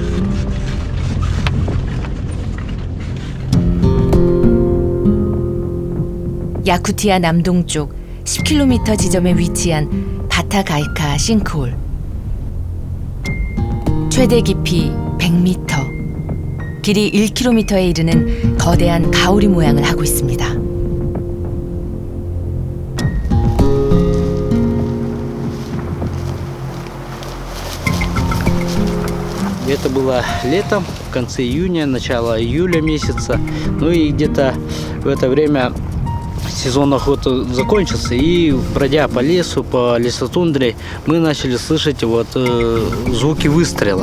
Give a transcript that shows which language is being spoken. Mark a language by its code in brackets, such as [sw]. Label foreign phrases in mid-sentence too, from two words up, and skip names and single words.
[ko] 야쿠티아 남동쪽 10km 지점에 위치한 바타가이카 싱크홀. 최대 깊이 100m, 길이 1km에 이르는 거대한 가오리 모양을 하고 있습니다. [ru] Это было летом, в конце июня, начало июля месяца. Ну и где-то в это время сезон охоты закончился, и бродя по лесу, по лесотундре, мы начали слышать звуки выстрела.